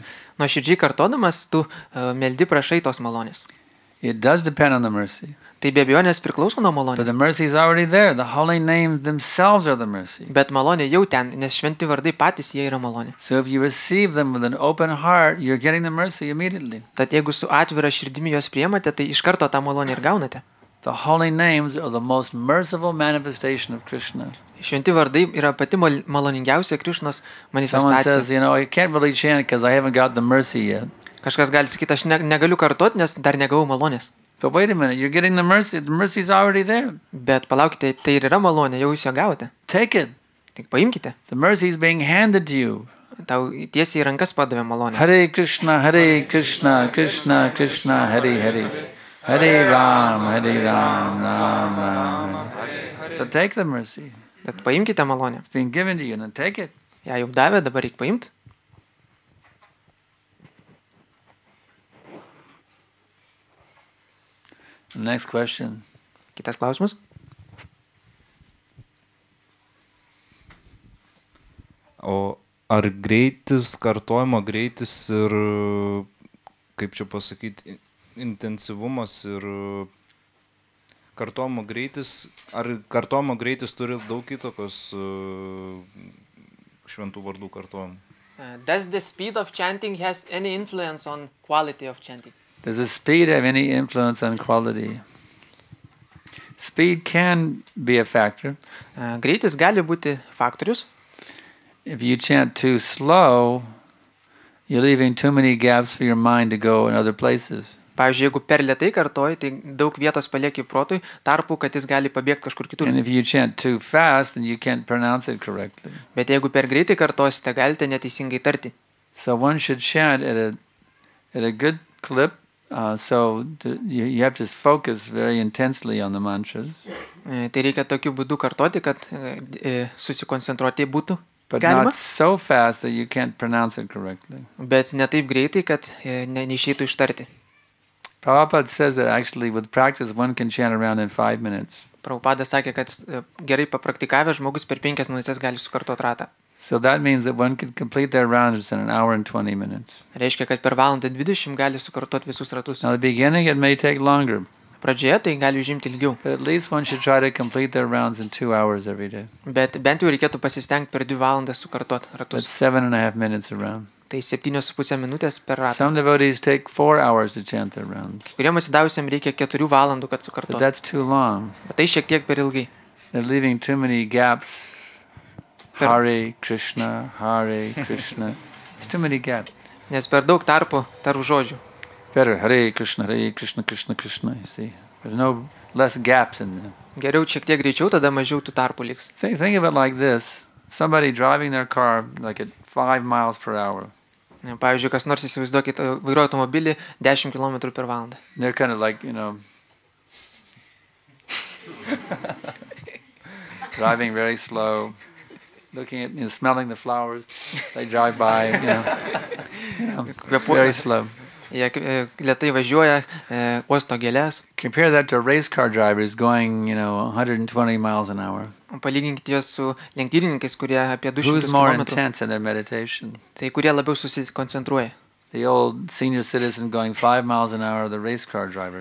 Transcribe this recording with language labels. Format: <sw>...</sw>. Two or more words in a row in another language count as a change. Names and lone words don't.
<lt>Nuoširdžiai kartodamas, tu meldi prašai tos malonės.</lt> <en>It does depend on the mercy.</en> <lt>Tai be abejonės priklauso nuo</lt> <en>But the</en> <lt>malonės.</lt> <en>mercy is already there. The holy names themselves are the mercy.</en> <lt>Bet malonė jau ten, nes šventi vardai patys jie yra malonė.</lt> <en>So if you receive them with an open heart, you're getting the mercy immediately.</en> <lt>Tad jeigu su atvira širdimi jos priemate, tai iš karto tą malonę ir gaunate.</lt> <en>The holy names are the most merciful manifestation of Krishna.</en> <lt>Šventi vardai yra pati maloningiausia Krišnos</lt> <en>Someone</en> <lt>manifestacija.</lt> <en>says, I can't really chant because I haven't got the mercy yet.</en> <lt>Kažkas gali sakyti, aš negaliu kartoti, nes dar negavau malonės.</lt> <en>But wait a minute, you're getting the mercy. The mercy's already there.</en> <lt>Bet palaukite, tai ir yra malonė, jau jūs ją gavote.</lt> <en>Take it.</en> <lt>Tik paimkite.</lt> <en>The mercy is being handed to you.</en> <lt>Tau tiesiai į rankas padavė malonę.</lt> <sa>Hare Krishna, Krishna, Krishna, Hare Hare. Hare Ram, Ram Ram.</sa> <en>So take the mercy.</en> <lt>Bet paimkite malonę.</lt> <en>It's being given to you, and take it.</en> <lt>Ja jau davė, dabar reikia paimti.</lt> <en>Next question.</en> <lt>Kitas klausimas. O ar greitis, kartojimo greitis ir, kaip čia pasakyti, intensyvumas ir kartojimo greitis, ar kartojimo greitis turi daug įtakos šventų vardų kartojimui?</lt> <en>Does the speed of chanting has any influence on quality of chanting? Does the speed have any influence on quality? Speed can be a factor.</en> <lt>Greitis gali būti faktorius.</lt> <en>If you chant too slow, you're leaving too many gaps for your mind to go in other places.</en> <lt>Pavyzdžiui, jeigu per lėtai kartoji, tai daug vietos palieki protui, tarpu, kad jis gali pabėgti kažkur kitur.</lt> <en>And if you chant too fast, then you can't pronounce it correctly.</en> <lt>Bet jeigu per greitai kartosite, galite neteisingai tarti.</lt> <en>So one should chant at a good clip. You have to focus very intensely on the mantras.</en> <lt>Tai reikia tokiu būdu kartoti, kad susikoncentruoti būtų</lt> <en>But</en> <lt>galima.</lt> <en>not so fast that you can't pronounce it correctly.</en> <lt>Bet ne taip greitai, kad neišeitų ištarti.</lt> <en>Prabhupada says that actually with practice one can chant around in 5 minutes.</en> <lt>Prabhupada sakė, kad gerai papraktikavęs žmogus per 5 minutės gali sukartoti ratą.</lt> <en>So that means that one can complete their rounds in 1 hour and 20 minutes.</en> <lt>Reiškia, kad per valandą 20 gali sukartoti visus ratus.</lt> <en>Now, at the beginning, it may take longer,</en> <lt>Pradžioje tai gali užimti ilgiau.</lt> <en>but at least one should try to complete their rounds in 2 hours every day.</en> <lt>Bet bent jau reikėtų pasistengti per 2 valandas sukartoti</lt> <en>That's</en> <lt>ratus.</lt> <en>7.5 minutes a round.</en> <lt>Tai 7,5 minutės per ratą.</lt> <en>Some devotees take 4 hours to chant their rounds.</en> <lt>Kuriem atsidavusiam reikia 4 valandų, kad</lt> <en>But</en> <lt>sukartotų.</lt> <en>that's too long.</en> <lt>Bet tai šiek tiek per ilgai.</lt> <en>They're leaving too many gaps.</en> <sa>Hare Krishna, Hare Krishna.</sa> <en>There's too many gaps.</en> <lt>Nes per daug tarpų tarp žodžių.</lt> <sa>Better Hare Krishna, Krishna, Krishna,</sa> <en>you see. There's no less gaps in them.</en> <lt>Geriau šiek tiek greičiau, tada mažiau tų tarpų liks.</lt> <en>Think of it like this. Somebody driving their car like at 5 miles per hour.</en> <lt>Pavyzdžiui, kas nors įsivaizduokit, vairuoja automobilį 10 km per valandą.</lt> <en>They're kind of like, driving very slow, looking at, smelling the flowers. They drive by, very slow.</en> <lt>Jie lėtai važiuoja, uosto gėlės.</lt> <en>Compare that to a race car driver who's going, 120 miles an hour.</en> <lt>Palyginkite juos su lenktynininkais, kurie apie 200</lt> <en>Who's more</en> <lt>km.</lt> <en>intense in their meditation?</en> <lt>Tai kurie labiau susikoncentruoja.</lt> <en>The old senior citizen going 5 miles an hour or the race car driver?</en>